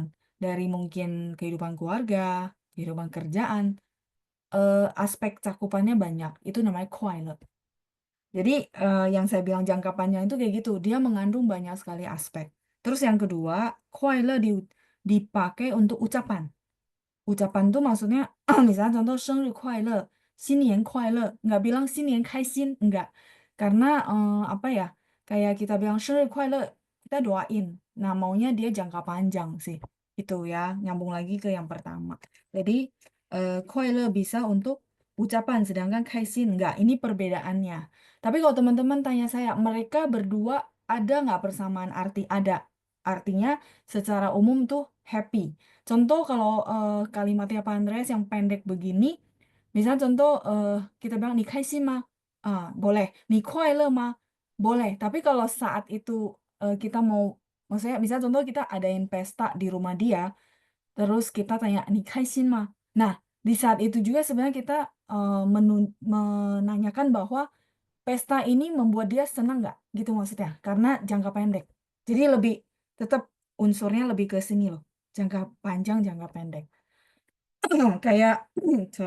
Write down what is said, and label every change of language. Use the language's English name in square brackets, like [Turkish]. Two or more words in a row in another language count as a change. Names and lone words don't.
[Indonesian] Dari mungkin kehidupan keluarga, kehidupan kerjaan, aspek cakupannya banyak. Itu namanya kuai. Jadi yang saya bilang jangka panjang itu kayak gitu, dia mengandung banyak sekali aspek. Terus yang kedua, kuai dipakai untuk ucapan. Ucapan tuh maksudnya, misalnya contoh [Chinese] 生日快乐,新年快乐, [Indonesian] nggak bilang [Chinese] 新年开心, [Indonesian] enggak. Karena apa ya, kayak kita bilang [Chinese] 生日快乐, [Indonesian] kita doain. Nah, maunya dia jangka panjang sih. Itu ya, nyambung lagi ke yang pertama. Jadi, 快乐 bisa untuk ucapan, sedangkan 开心 enggak. Ini perbedaannya. Tapi kalau teman-teman tanya saya, mereka berdua ada nggak persamaan arti? Ada. Artinya secara umum tuh happy. Contoh kalau kalimatnya Pak Andreas yang pendek begini, Misal contoh kita bilang [Chinese] 你开心吗? [Indonesian] Boleh. [Chinese] 你快吗? [Indonesian] Boleh. Tapi kalau saat itu kita mau, maksudnya misal contoh kita adain pesta di rumah dia, terus kita tanya [Chinese] 你开心吗? [Indonesian] Nah, di saat itu juga sebenarnya kita menanyakan bahwa pesta ini membuat dia senang nggak? Gitu maksudnya. Karena jangka pendek. Jadi lebih tetap unsurnya lebih ke sini loh. Jangka panjang, jangka pendek. Kayak, sorry.